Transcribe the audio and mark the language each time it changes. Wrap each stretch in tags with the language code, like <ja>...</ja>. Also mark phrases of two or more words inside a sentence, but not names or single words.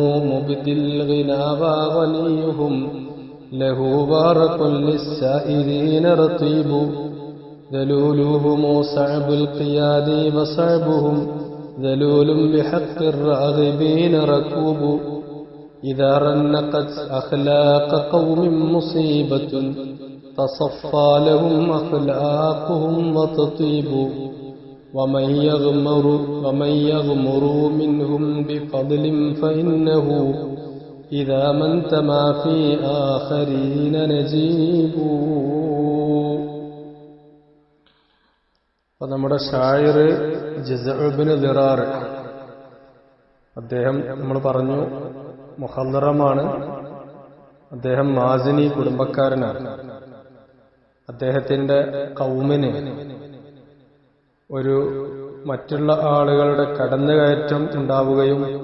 <ar>مبدي الغنى وغنيهم له بارك للسائرين رطيب ذلولهم صعب القياد وصعبهم ذلول بحق الراغبين ركوب إذا رنقت أخلاق قوم مصيبة تصفى لهم أخلاقهم وتطيب ومن يغمر منهم بفضل فإنه إذا من تما في آخرين نجيب.</ar> <ml>അപ്പോൾ നമ്മുടെ ഷായർ ജസ് ഇബ്നു ദിറാർ, അദ്ദേഹം നമ്മൾ പറഞ്ഞു മുഖദ്ദറമാണ്. അദ്ദേഹം മാസിനി കുടുംബക്കാരനാണ്. അദ്ദേഹത്തിന്റെ കൗമിന് ഒരു മറ്റുള്ള ആളുകളുടെ കടന്നുകയറ്റം ഉണ്ടാവുകയും</ml>